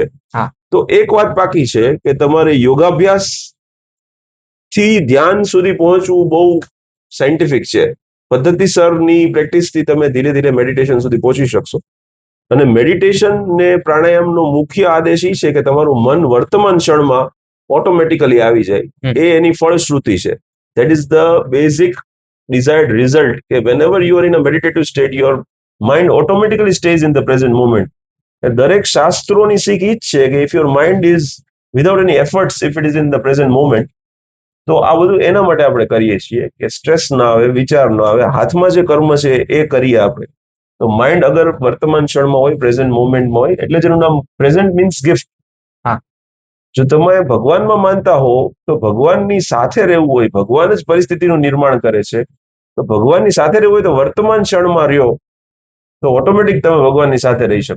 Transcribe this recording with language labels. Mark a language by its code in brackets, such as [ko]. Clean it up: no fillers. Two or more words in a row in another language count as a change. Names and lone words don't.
[gu] તો એક વાત પાકી છે કે તમારે યોગાભ્યાસ થી ધ્યાન સુધી પહોંચવું બહુ સાયન્ટિફિક છે. પદ્ધતિસરની પ્રેક્ટિસથી તમે ધીરે ધીરે મેડિટેશન સુધી પહોંચી શકશો. અને મેડિટેશન ને પ્રાણાયામનો મુખ્ય આદેશ એ છે કે તમારું મન વર્તમાન ક્ષણમાં ઓટોમેટિકલી આવી જાય, એ એની ફળશ્રુતિ છે. [en] that is the basic desired result કે whenever you are in a meditative state, your mind automatically stays in the present moment. [gu] દરેક શાસ્ત્રોની શીખ ઈ જ છે કે [en] if your mind is without any efforts, if it is in the present moment, [gu] તો આ બધું એના માટે આપણે કરીએ છીએ કે સ્ટ્રેસ ના આવે, વિચાર ના આવે, હાથમાં જે કર્મ છે એ કરીએ આપણે. તો માઇન્ડ અગર વર્તમાન ક્ષણમાં હોય, પ્રેઝન્ટ મોમેન્ટમાં હોય, એટલે જેનું નામ [en] present means gift. [gu] જો તમે ભગવાનમાં માનતા હો તો ભગવાનની સાથે રહેવું હોય, ભગવાન જ પરિસ્થિતિનું નિર્માણ કરે છે, તો ભગવાનની સાથે રહેવું હોય તો વર્તમાન ક્ષણમાં રહ્યો તો ઓટોમેટિક તમે ભગવાનની સાથે રહી શકો.